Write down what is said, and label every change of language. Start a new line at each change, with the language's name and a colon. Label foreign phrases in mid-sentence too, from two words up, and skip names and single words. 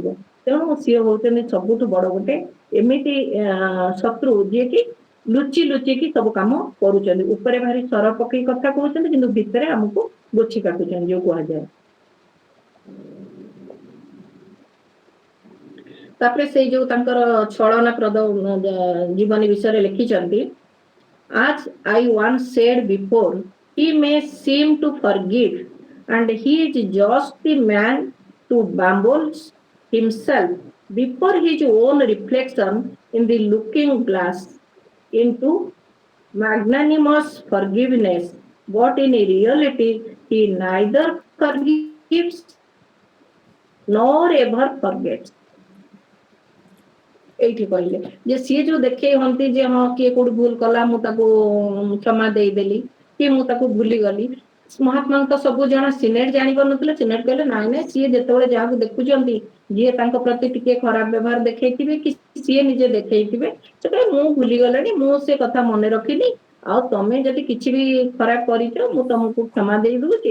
Odia: ତେଣୁ ସିଏ ହଉଛନ୍ତି ସବୁଠୁ ବଡ ଗୋଟେ ଏମିତି ଶତ୍ରୁ ଯିଏକି ଲୁଚି ଲୁଚିକି ସବୁ କାମ କରୁଛନ୍ତି, ଉପରେ ଭାରି ସର ପକେଇ କଥା କହୁଛନ୍ତି କିନ୍ତୁ ଭିତରେ ଆମକୁ ଗୋଛି କାଟୁଛନ୍ତି ଯୋଉ କୁହାଯାଏ। ତାପରେ ସେଇ ଯୋଉ ତାଙ୍କର ଛଳନାପ୍ରଦ ଜୀବନୀ ବିଷୟରେ ଲେଖିଛନ୍ତି,
English: as I once said before, he may seem to forgive and he is just the man to bamboozle himself before his own reflection in the looking glass into magnanimous forgiveness, but in reality he neither forgives nor ever forgets।
Odia: ଏଇଠି କହିଲେ ଯେ ସିଏ ଯୋଉ ଦେଖେଇ ହନ୍ତି ଯେ ହଁ କିଏ କୋଉଠି ଭୁଲ କଲା ମୁଁ ତାକୁ କ୍ଷମା ଦେଇଦେଲି କି ମୁଁ ତାକୁ ଭୁଲିଗଲି, ମହାତ୍ମାଙ୍କୁ ତ ସବୁ ଜଣା, ସିନେଟ ଜାଣିପାରୁନଥିଲେ। ସିନେଟ କହିଲେ ନାଇଁ ନାଇଁ, ସିଏ ଯେତେବେଳେ ଯାହାକୁ ଦେଖୁଛନ୍ତି ଯିଏ ତାଙ୍କ ପ୍ରତି ଟିକେ ଖରାପ ବ୍ୟବହାର ଦେଖେଇଥିବେ କି ସିଏ ନିଜେ ଦେଖେଇଥିବେ, ସେତେବେଳେ ମୁଁ ଭୁଲିଗଲେଣି, ମୁଁ ସେ କଥା ମନେ ରଖିନି, ଆଉ ତମେ ଯଦି କିଛି ବି ଖରାପ କରିଛ ମୁଁ ତମକୁ କ୍ଷମା ଦେଇ ଦଉଛି।